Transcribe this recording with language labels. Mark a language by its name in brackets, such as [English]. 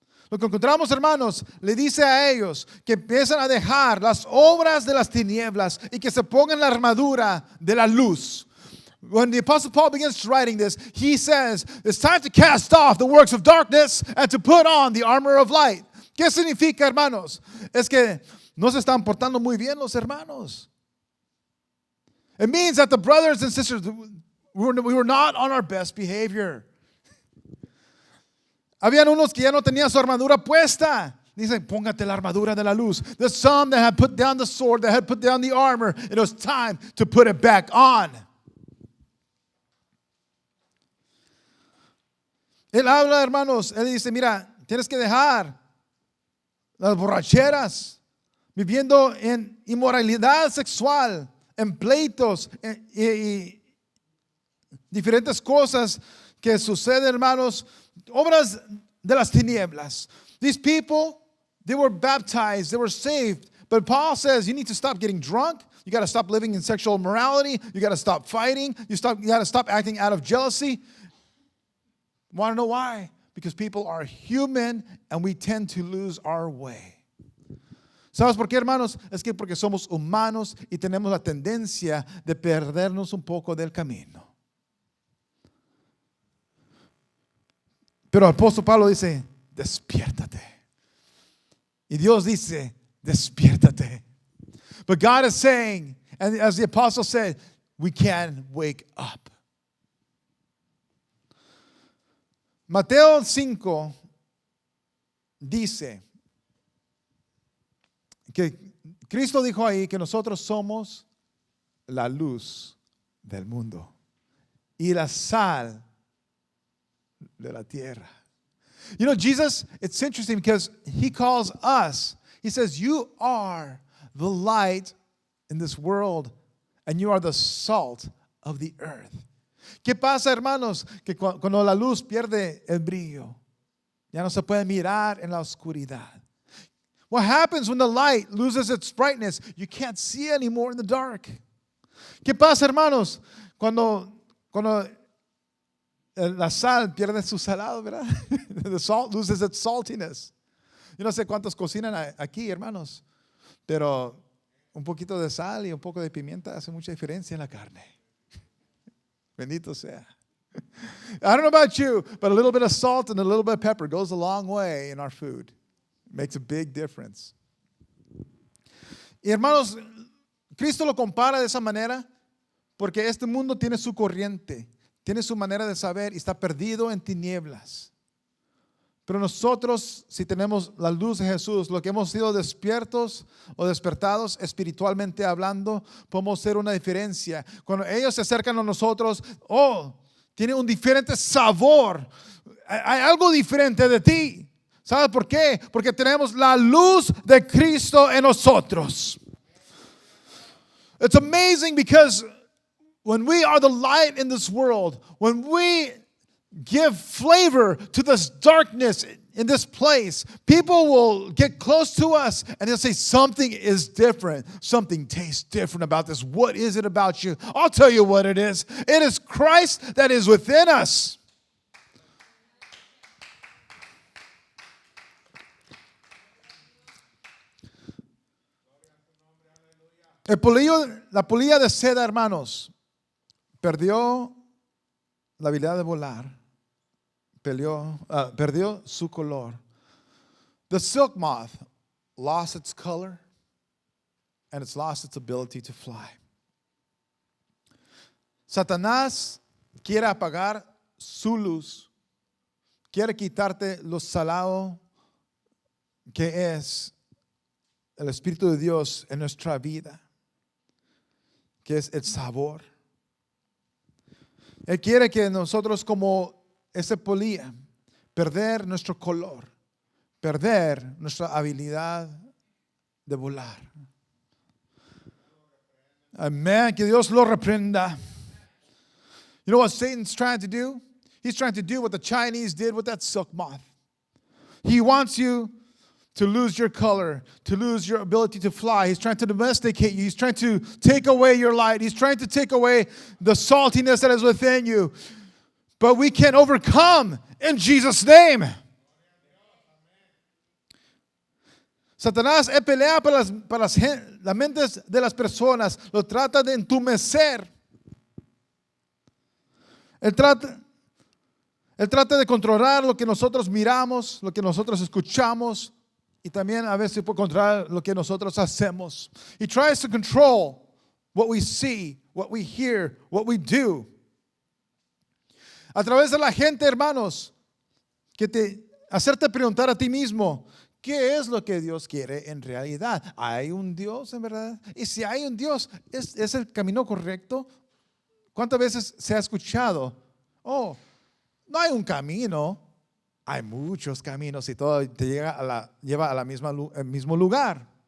[Spanish] Lo que encontramos, hermanos, le dice a ellos que empiezan a dejar las obras de las tinieblas y que se pongan la armadura de la luz. [English] When the Apostle Paul begins writing this, he says, it's time to cast off the works of darkness and to put on the armor of light. [Spanish] ¿Qué significa, hermanos? Es que no se están portando muy bien los hermanos. [English] It means that the brothers and sisters, we were not on our best behavior. [Spanish] Habían unos que ya no tenían su armadura puesta. Dicen, póngate la armadura de la luz. [English] There's some that had put down the sword, that had put down the armor. It was time to put it back on. [Spanish] Él habla, hermanos, él dice, mira, tienes que dejar las borracheras, viviendo en inmoralidad sexual, en pleitos y diferentes cosas que suceden, hermanos, obras de las tinieblas. [English] These people, they were baptized, they were saved. But Paul says you need to stop getting drunk. You got to stop living in sexual immorality. You got to stop fighting. You got to stop acting out of jealousy. Want to know why? Because people are human and we tend to lose our way. [Spanish] ¿Sabes por qué, hermanos? Es que porque somos humanos y tenemos la tendencia de perdernos un poco del camino. Pero el apóstol Pablo dice, despiértate. Y Dios dice, despiértate. [English] But God is saying, and as the apostle said, we can wake up. [Spanish] Mateo 5 dice que Cristo dijo ahí que nosotros somos la luz del mundo y la sal de la tierra. [English] You know, Jesus, it's interesting because he calls us, he says, you are the light in this world and you are the salt of the earth. [Spanish] ¿Qué pasa, hermanos? Que cuando la luz pierde el brillo, ya no se puede mirar en la oscuridad. [English] What happens when the light loses its brightness? You can't see anymore in the dark. [Spanish] ¿Qué pasa, hermanos? Cuando la sal pierde su salado, ¿verdad? [English] The salt loses its saltiness. [Spanish] Yo no sé cuántos cocinan aquí, hermanos, pero un poquito de sal y un poco de pimienta hace mucha diferencia en la carne. Bendito sea. [English] I don't know about you, but a little bit of salt and a little bit of pepper goes a long way in our food. It makes a big difference. [Spanish] Y hermanos, Cristo lo compara de esa manera porque este mundo tiene su corriente, tiene su manera de saber y está perdido en tinieblas. Pero nosotros, si tenemos la luz de Jesús, lo que hemos sido despiertos o despertados espiritualmente hablando, podemos hacer una diferencia. Cuando ellos se acercan a nosotros, tiene un diferente sabor. Hay algo diferente de ti. ¿Sabes por qué? Porque tenemos la luz de Cristo en nosotros. [English] It's amazing because when we are the light in this world, when we give flavor to this darkness in this place, people will get close to us and they'll say, something is different. Something tastes different about this. What is it about you? I'll tell you what it is. It is Christ that is within us. [Spanish] La polilla de seda, hermanos, perdió la habilidad de volar. Perdió su color. [English] The silk moth lost its color and it's lost its ability to fly. [Spanish] Satanás quiere apagar su luz, quiere quitarte lo salado que es el Espíritu de Dios en nuestra vida, que es el sabor. Él quiere que nosotros, como ese polilla, perder nuestro color, perder nuestra habilidad de volar. Amén. Que Dios lo reprenda. [English] You know what Satan's trying to do? He's trying to do what the Chinese did with that silk moth. He wants you to lose your color, to lose your ability to fly. He's trying to domesticate you. He's trying to take away your light. He's trying to take away the saltiness that is within you. But we can overcome in Jesus' name. [Spanish] Satanás pelea para las mentes de las personas. Lo trata de entumecer. Él trata de controlar lo que nosotros miramos, lo que nosotros escuchamos, y también a veces puede controlar lo que nosotros hacemos. [English] He tries to control what we see, what we hear, what we do. [Spanish] A través de la gente, hermanos, hacerte preguntar a ti mismo, ¿qué es lo que Dios quiere en realidad? ¿Hay un Dios en verdad? Y si hay un Dios, ¿es el camino correcto? ¿Cuántas veces se ha escuchado? Oh, no hay un camino, hay muchos caminos y todo te lleva a el mismo lugar.